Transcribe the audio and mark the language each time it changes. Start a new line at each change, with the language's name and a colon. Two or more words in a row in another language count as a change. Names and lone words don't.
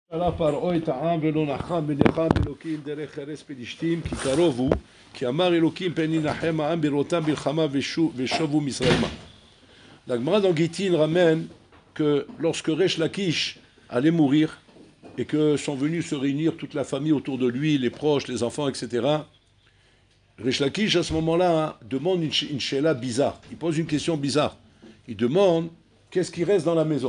Hebrew: עלה פרעה את העם ולא נחם ונחם אלוקים דרך חרס פלישתים כי קרוב הוא כי אמר אלוקים פן ינחם העם בראותם מלחמה ושובו מצרימה.
French: La Gemara dans Gittin ramène que lorsque Resh Lakish allait mourir et que sont venus se réunir toute la famille autour de lui, les proches, les enfants, etc., Resh Lakish à ce moment-là demande une sheila bizarre. Il pose une question bizarre. Il demande qu'est-ce qui reste dans la maison.